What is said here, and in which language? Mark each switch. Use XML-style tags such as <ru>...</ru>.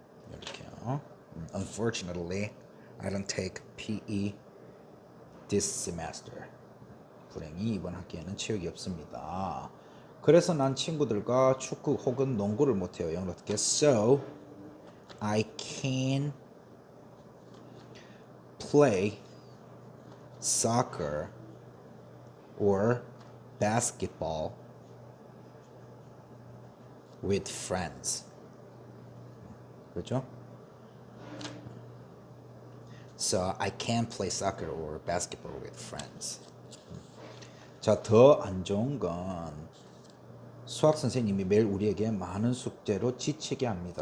<ko>이렇게요.</ko> <en>Unfortunately, I don't take PE this semester.</en> <ko>불행히 이번 학기에는 체육이 없습니다. 그래서 난 친구들과 축구 혹은 농구를 못해요. 영어로 어떻게?</ko> <en>So I can play soccer or basketball with friends.</en> <ko>그렇죠?</ko> <en>So I can play soccer or basketball with friends.</en> <ko>자, 더 안 좋은 건 수학 선생님이 매일 우리에게 많은 숙제로 지치게 합니다.</ko>